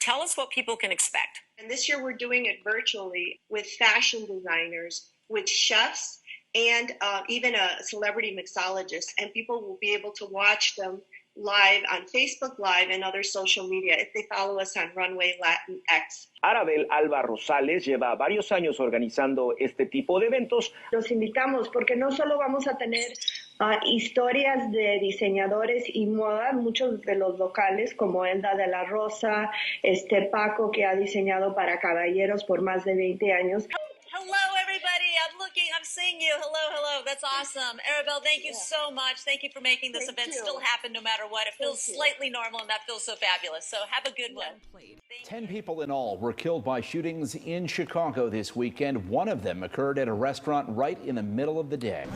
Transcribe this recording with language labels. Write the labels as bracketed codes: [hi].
[en] Tell us what people can expect. And this year we're doing it virtually with fashion designers, with chefs, and even a celebrity mixologist. And people will be able to watch them live on Facebook Live and other social media if they follow us on Runway Latinx. [es] Arabel Alba Rosales lleva varios años organizando este tipo de eventos. Los invitamos porque no solo vamos a tener historias de diseñadores y moda, muchos de los locales como Elda de la Rosa, Paco, que ha diseñado para caballeros por más de 20 años. [en] Hello, everybody. I'm seeing you. Hello. That's awesome. Arabel, thank you so much. Thank you for making this event still happen no matter what. It feels slightly normal, and that feels so fabulous. So have a good one. 10 people in all were killed by shootings in Chicago this weekend. One of them occurred at a restaurant right in the middle of the day.